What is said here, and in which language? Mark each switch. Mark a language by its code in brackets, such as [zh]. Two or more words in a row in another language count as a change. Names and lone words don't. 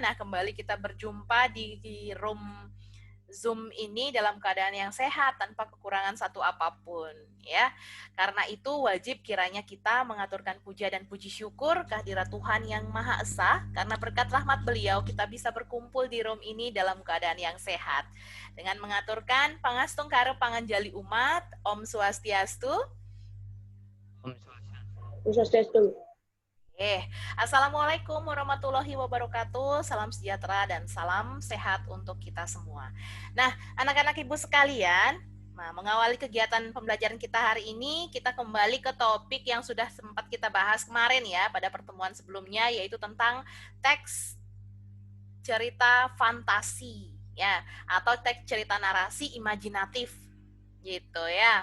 [id] Nah, kembali kita berjumpa di room Zoom ini dalam keadaan yang sehat tanpa kekurangan satu apapun ya. Karena itu wajib kiranya kita mengaturkan puja dan puji syukur kehadirat Tuhan yang Maha Esa, karena berkat rahmat Beliau kita bisa berkumpul di room ini dalam keadaan yang sehat. Dengan mengaturkan [ban] pangastung karo panganjali umat, [id] Om Swastiastu. Om Swastiastu. [ar] السلام عليكم ورحمة الله وبركاته. [id] Salam sejahtera dan salam sehat untuk kita semua. Nah, anak-anak ibu sekalian, mengawali kegiatan pembelajaran kita hari ini, kita kembali ke topik yang sudah sempat kita bahas kemarin ya, pada pertemuan sebelumnya, yaitu tentang teks cerita fantasi ya, atau teks cerita narasi imajinatif gitu ya.